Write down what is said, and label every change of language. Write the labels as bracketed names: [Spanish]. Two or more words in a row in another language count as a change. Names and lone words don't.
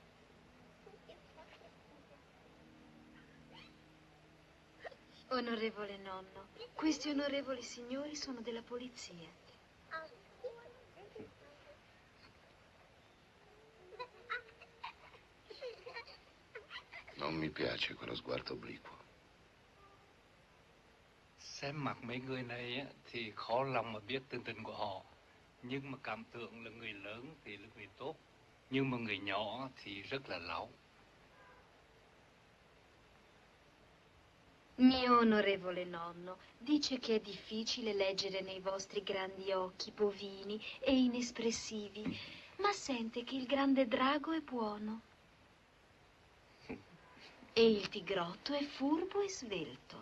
[Italian] Onorevole nonno, questi onorevoli signori sono della polizia. Non mi piace quello sguardo obliquo. [Vietnamese] Xem mặt mấy người này á, thì khó lòng mà biết tình tình của họ. Nhưng mà cảm tưởng là người lớn thì là người tốt. Nhưng mà người nhỏ thì rất là lão. [Italian] Mio onorevole nonno dice che è difficile leggere nei vostri grandi occhi bovini e inespressivi, ma sente che il grande drago è buono. E il tigrotto è furbo e svelto.